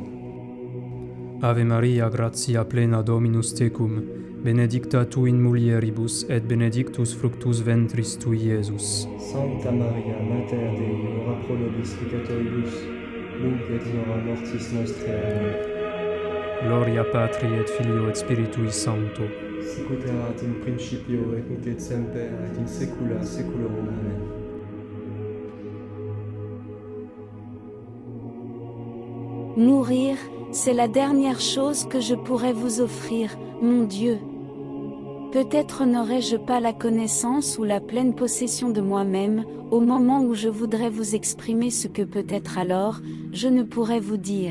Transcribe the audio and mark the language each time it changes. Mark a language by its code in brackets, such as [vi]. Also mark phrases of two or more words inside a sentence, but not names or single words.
[la] Ave Maria, gratia plena Dominus tecum, benedicta tu in mulieribus, et benedictus fructus ventris tui, Iesus. Sancta Maria, Mater Dei, ora pro nobis peccatoribus, nunc et in hora mortis nostrae. Amen. Gloria Patri et Filio et Spiritui Sancto, Sicut erat in principio et nunc et semper et in saecula saeculorum. Amen. [fr] Mourir, c'est la dernière chose que je pourrais vous offrir, mon Dieu. Peut-être n'aurais-je pas la connaissance ou la pleine possession de moi-même, au moment où je voudrais vous exprimer ce que peut-être alors, je ne pourrais vous dire.